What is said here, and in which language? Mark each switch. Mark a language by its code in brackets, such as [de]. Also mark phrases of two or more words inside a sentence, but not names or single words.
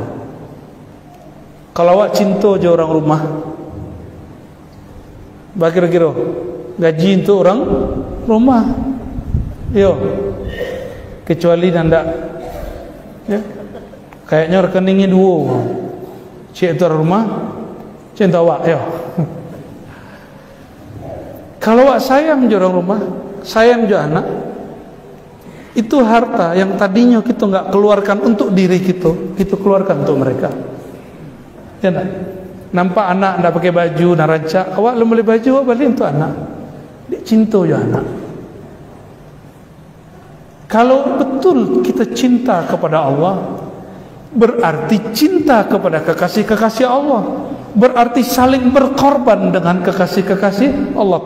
[id] Kalau awak cinta aja orang rumah, kira-kira gaji untuk orang rumah, yo, kecuali nanda, ya, kayaknya rekeningnya dua, cik itu rumah, cinta awak, yo. Kalau awak sayang je orang rumah, sayang je anak, itu harta yang tadinya kita nggak keluarkan untuk diri kita keluarkan untuk mereka, ya nak? [min] Nampak anak ndak pakai baju, nak rancak, awak belum beli baju, awak beli untuk anak. [id] Dia cinta je anak. Kalau betul kita cinta kepada Allah, berarti cinta kepada kekasih-kekasih Allah, berarti saling berkorban dengan kekasih-kekasih Allah.